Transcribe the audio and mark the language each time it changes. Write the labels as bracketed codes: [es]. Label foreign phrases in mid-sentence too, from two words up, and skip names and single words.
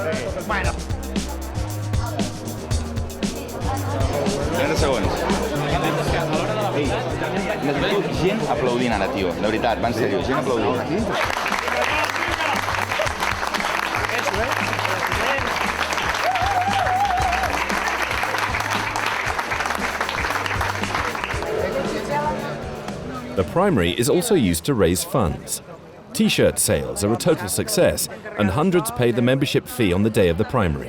[ca] Bueno. 30 segons. Ei, necessito gent aplaudint ara, tio. De veritat, va en sèrio, gent aplaudint. [en] The primary is also used to raise funds. T-shirt sales are a total success, and hundreds pay the membership fee on the day of the primary.